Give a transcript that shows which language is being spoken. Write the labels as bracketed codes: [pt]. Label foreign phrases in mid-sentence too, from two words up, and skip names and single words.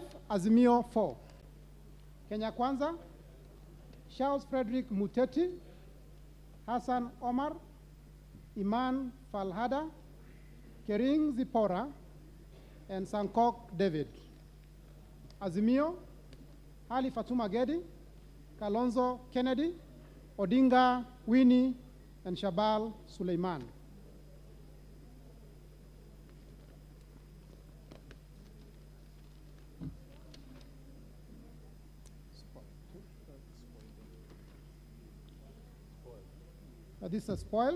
[en] Azimio, 4. Kenya Kwanza, Charles Frederick Muteti, Hassan Omar, Iman Falhada, Kering Zipora, and Sankok David. Azimio, Ali Fatuma Gedi, Kalonzo Kennedy, Odinga Winnie, and Shabal Suleiman. This is spoiled.